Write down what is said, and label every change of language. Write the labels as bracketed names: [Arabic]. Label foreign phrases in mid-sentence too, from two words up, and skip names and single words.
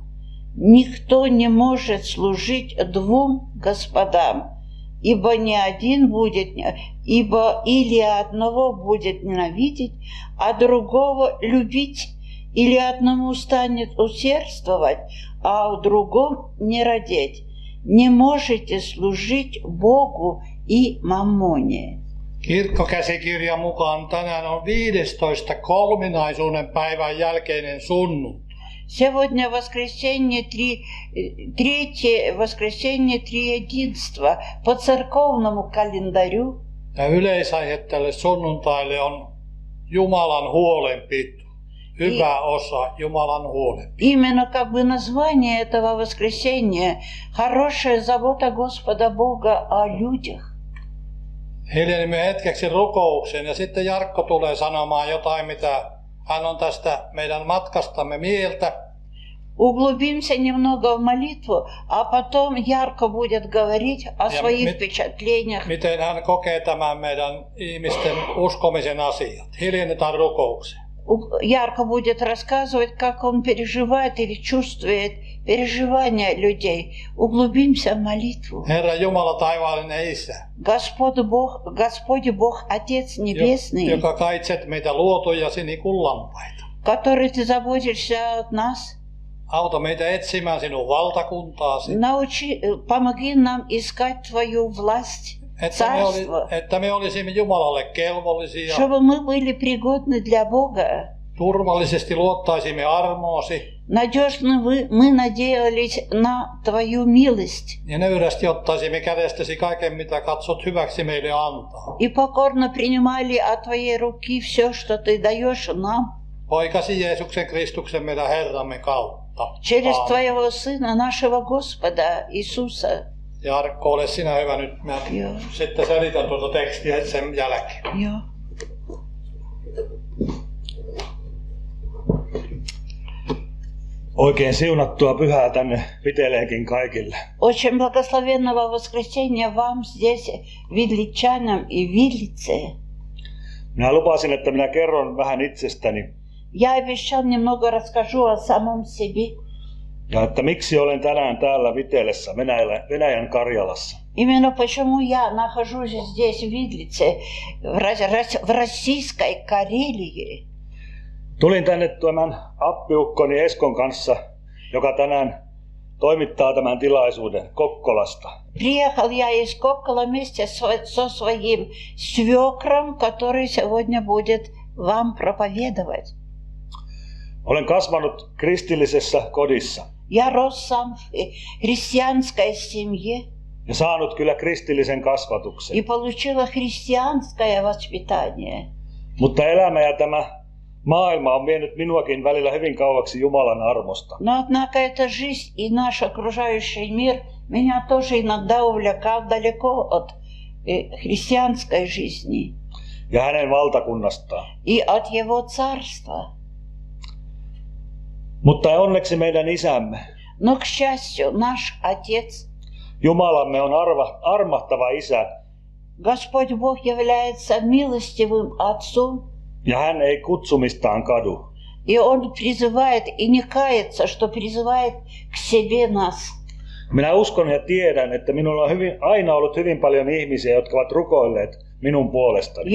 [Russian] Никто не может служить двум господам, ибо или одного будет ненавидеть, а другого любить, или одному станет усердствовать, а у другом не родить. Не можете служить Богу и маммоне». [Finnish] Kirkkokäsikirjan mukaan tänään on 15 kolminaisuuden päivän jälkeinen sunnuntai. [Russian] Сегодня воскресенье, третье воскресенье триединства по церковному календарю. [Finnish] Ja yleisaihe tälle sunnuntaille on Jumalan huolenpito. Hyvä osa Jumalan huolenpito. [Russian] Именно как бы название этого воскресенья хорошая забота Господа Бога о людях. [Finnish] Hiljenimme hetkeksi rukouksen ja sitten Jarkko tulee sanomaan jotain, mitä hän on tästä meidän matkastamme mieltä. [Russian] Углубимся немного в молитву, а потом Ярко будет говорить о своих впечатлениях. [Finnish] Miten hän kokee tämän meidän ihmisten uskomisen asiat. Hiljennetään rukoukseen. [Russian] Ярко будет рассказывать, как он переживает или чувствует переживания людей. Углубимся в молитву. [Finnish] Herra Jumala taivaallinen Isä. [Russian] Господь Бог, Отец Небесный, [Finnish] joka kaitset meitä luotujasi niin kuin lampaita. [Russian] Который ты заботишься от нас. [Finnish] Auta meitä etsimään sinun valtakuntaasi. [Russian] Помоги нам искать твою власть, царство. [Finnish] Että me olisimme Jumalalle kelvollisia. [Russian] Чтобы мы были пригодны для Бога. [Finnish] Turvallisesti luottaisimme armoosi. [Russian] Надежно мы надеялись на твою милость. [Finnish] Ja nöyrästi ottaisimme kädestäsi kaiken, mitä katsot hyväksi meille antaa. [Russian] И покорно принимали от твоей руки все, что ты даешь нам. [Finnish] Poikasi Jeesuksen Kristuksen meidän Herramme kautta. [Russian] Через твоего Сына, нашего Господа Иисуса. [Finnish] Jarkko, ole sinä hyvä nyt. Mä sitten selitän tuota tekstiä sen jälkeen. Joo. Oikein siunattua pyhää tänne Viteleenkin kaikille. [Russian] Очень благословенного воскресенья вам здесь, видличанам и Видлице. [Finnish] Minä lupasin, että minä kerron vähän itsestäni. [Russian] Я обещал немного расскажу о самом себе. [Finnish] Ja että miksi olen tänään täällä Vitelessä, Venäjän Karjalassa. [Russian] Именно почему я нахожусь здесь, в Видлице, в российской Карелии. [Finnish] Tulin tänne tämän appiukkoni Eskon kanssa, joka tänään toimittaa tämän tilaisuuden Kokkolasta. [Russian] Приехал я из Кокола вместе со своим свекром, который сегодня будет вам проповедовать. [Finnish] Olen kasvanut kristillisessä kodissa. [Russian] Я рос сам в христианской семье [Finnish] ja saanut kyllä kristillisen kasvatuksen. [Russian] и получила христианское воспитание. [Finnish] Mutta elämä ja tämä maailma on vienyt minuakin välillä hyvin kauaksi Jumalan armosta. [Russian] Но однако эта жизнь и наш окружающий мир меня тоже иногда увлекал далеко от христианской жизни [Finnish] Ja hänen valtakunnastaan. [Russian] и от его царства. [Finnish] Mutta onneksi meidän isämme, [Russian] Но, к счастью, наш Отец, [Finnish] Jumalamme on armahtava isä, [Russian] Господь Бог является милостивым Отцом, [Finnish] ja hän ei kutsumistaan kadu. [Russian] и Он призывает и не кается, что призывает к себе нас. [Finnish] Minä uskon ja tiedän, että minulla on aina ollut hyvin paljon ihmisiä, jotka ovat rukoilleet minun puolestani.